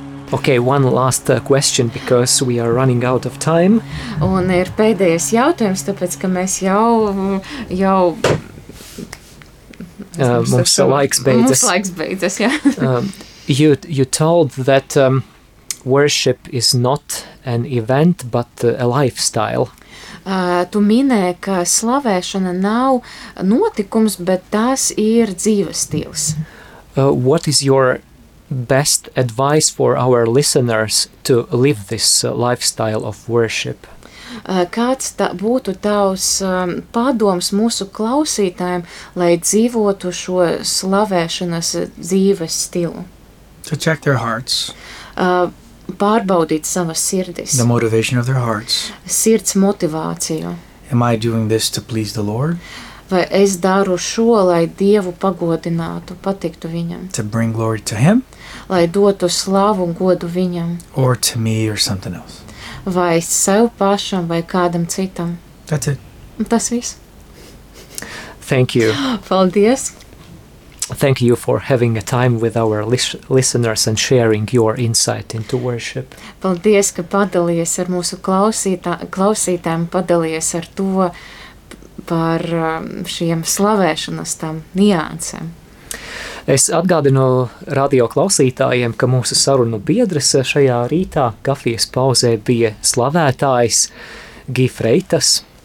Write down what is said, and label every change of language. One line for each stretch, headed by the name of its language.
English: Okay, one last question, because we are running out of time.
Latvian: Un ir pēdējais jautājums, tāpēc, ka mēs jau mums laiks beidzas. Mums laiks beidzas, jā.
English: you told that worship is not an event, but a lifestyle.
Latvian: Tu minēji, ka slavēšana nav notikums, bet tas ir dzīves stils.
English: What is your best advice for our listeners to live this lifestyle of worship?
Latvian: Kāds būtu tavs padoms mūsu klausītājiem, lai dzīvotu šo slavēšanas dzīves stilu?
English: To check their hearts.
Latvian: Pārbaudīt savas sirdis.
English: The motivation of their hearts.
Latvian: Sirds motivāciju.
English: Am I doing this to please the Lord?
Latvian: Vai es daru šo, lai Dievu pagodinātu, patiktu viņam?
English: To bring glory to him?
Latvian: Lai dotu slavu un godu viņam.
English: Or to me or something else.
Latvian: Vai sev pašam vai kādam citam.
English: That's it.
Latvian: Tas viss.
English: Thank you.
Latvian: Paldies.
English: Thank you for having a time with our listeners and sharing your insight into worship.
Latvian: Paldies, ka padalījies ar mūsu klausītājiem, padalījies ar to par šiem slavēšanas tām niansēm. Es atgādinu radio klausītājiem, ka mūsu sarunu biedres šajā rītā kafijas pauzē bija slavētājs Gi Freitas.